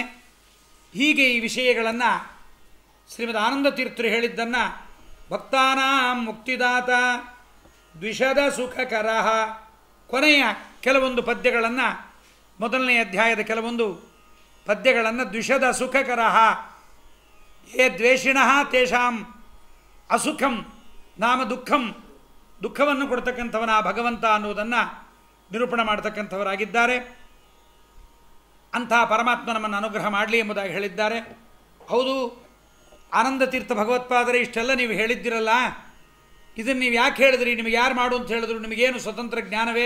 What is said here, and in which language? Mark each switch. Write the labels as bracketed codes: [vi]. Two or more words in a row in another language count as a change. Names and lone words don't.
[kn] ಹೀಗೆ ಈ ವಿಷಯಗಳನ್ನು ಶ್ರೀಮದ್ ಆನಂದ ತೀರ್ಥರು ಹೇಳಿದ್ದನ್ನು [sa] ಭಕ್ತಾನಾಂ ಮುಕ್ತಿದಾತ ದ್ವಿಷದ ಸುಖಕರ, [kn] ಕೊನೆಯ ಕೆಲವೊಂದು ಪದ್ಯಗಳನ್ನು, ಮೊದಲನೇ ಅಧ್ಯಾಯದ ಕೆಲವೊಂದು ಪದ್ಯಗಳನ್ನು [sa] ದ್ವಿಷದ ಸುಖಕರ ಯೇ ದ್ವೇಷಿಣಃ ತೇಷಾಂ ಅಸುಖಂ ನಾಮ ದುಃಖಂ, [kn] ದುಃಖವನ್ನು ಕೊಡ್ತಕ್ಕಂಥವನ ಭಗವಂತ ಅನ್ನುವುದನ್ನು ನಿರೂಪಣೆ ಮಾಡ್ತಕ್ಕಂಥವರಾಗಿದ್ದಾರೆ. ಅಂಥ ಪರಮಾತ್ಮ ನಮ್ಮನ್ನು ಅನುಗ್ರಹ ಮಾಡಲಿ ಎಂಬುದಾಗಿ ಹೇಳಿದ್ದಾರೆ. ಹೌದು, ಆನಂದ ತೀರ್ಥ ಭಗವತ್ಪಾದರೆ ಇಷ್ಟೆಲ್ಲ ನೀವು ಹೇಳಿದ್ದಿರಲ್ಲ, ಇದನ್ನು ನೀವು ಯಾಕೆ ಹೇಳಿದ್ರಿ, ನಿಮಗೆ ಯಾರು ಮಾಡು ಅಂತ ಹೇಳಿದ್ರು, ನಿಮಗೇನು ಸ್ವತಂತ್ರ ಜ್ಞಾನವೇ?